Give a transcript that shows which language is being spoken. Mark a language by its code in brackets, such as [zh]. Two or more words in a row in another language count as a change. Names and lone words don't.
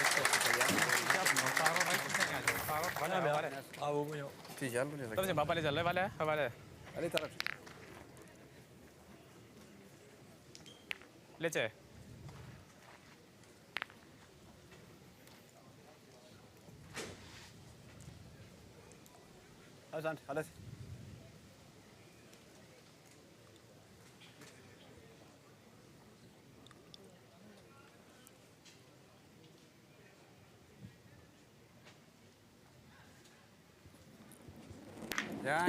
[it] Vale, vale. Bravo, Bruno. [fr] Tu viens, allez, [it] Dove sei? Va, vale, già, vale, vale. [fr] allez, Taras. [it] Legge. [fr] Allez, allez. Bien,